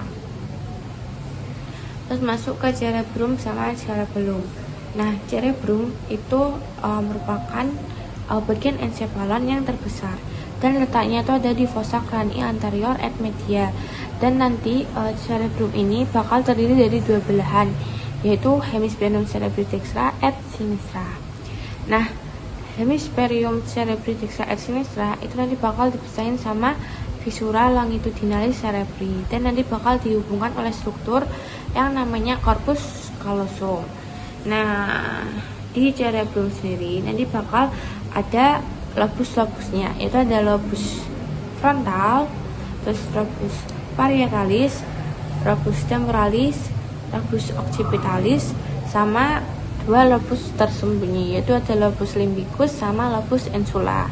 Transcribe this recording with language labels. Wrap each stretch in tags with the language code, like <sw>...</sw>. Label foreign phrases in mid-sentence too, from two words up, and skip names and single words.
<id>Terus masuk ke cerebrum sama cerebellum. Nah, cerebrum itu merupakan bagian encephalon yang terbesar dan letaknya itu ada di</id> <la>fossa cranii anterior et media.</la> <id>Dan nanti cerebrum ini bakal terdiri dari 2 belahan, yaitu</id> <la>hemispherium cerebri dextra et sinistra.</la> <id>Nah,</id> <la>hemispherium cerebri dextra et sinistra</la> <id>itu nanti bakal dipisahin sama</id> <la>visura longitudinalis cerebri</la> <id>dan nanti bakal dihubungkan oleh struktur yang namanya</id> <la>corpus callosum.</la> <id>Nah, di cerebrum sendiri nanti bakal ada lobus-lobusnya, yaitu ada lobus frontal, terus</id> <la>lobus parietalis, lobus temporalis, lobus occipitalis,</la> <id>sama 2 lobus tersembunyi, yaitu ada</id> <la>lobus limbicus</la> <id>sama</id> <la>lobus insula.</la>